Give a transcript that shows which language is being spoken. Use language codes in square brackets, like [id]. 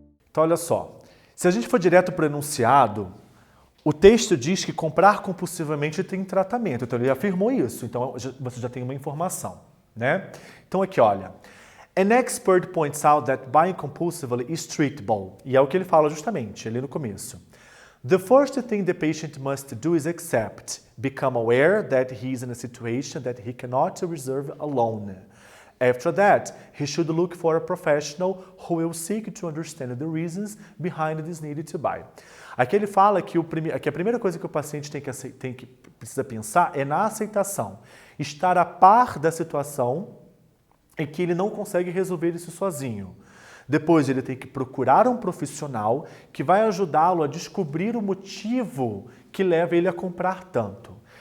[pt] Então, olha só. Se a gente for direto para o enunciado, o texto diz que comprar compulsivamente tem tratamento. Então, ele afirmou isso. Então, você já tem uma informação, né? Então, aqui, olha. [en] An expert points out that buying compulsively is treatable. [pt] E é o que ele fala justamente, ali no começo. [en] The first thing the patient must do is accept, become aware that he is in a situation that he cannot resolve alone. After that, he should look for a professional who will seek to understand the reasons behind this need to buy. [pt] Aqui ele fala que, que a primeira coisa que o paciente precisa pensar é na aceitação. Estar a par da situação e que ele não consegue resolver isso sozinho. Depois ele tem que procurar um profissional que vai ajudá-lo a descobrir o motivo que leva ele a comprar tanto.